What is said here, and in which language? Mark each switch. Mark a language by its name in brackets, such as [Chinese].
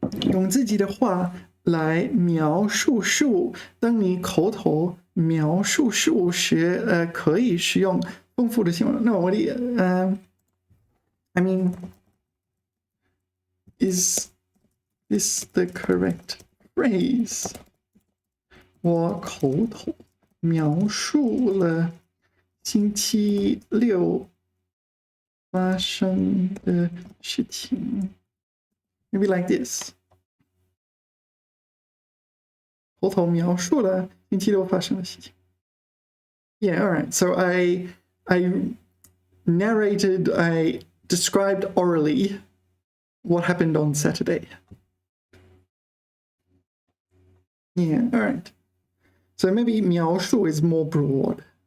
[Chinese] 用自己的话来描述事物。当你口头描述事物时，可以使用丰富的形容。 [English] No, what do you? I mean, is this the correct phrase? [Chinese] 我口头描述了星期六发生的事情。 [English] Maybe like this. [Chinese] 头头描述了星期六发生的事情。 [English] Yeah, all right. So I narrated, I described orally what happened on Saturday. Yeah, all right. So maybe 描述 is more broad.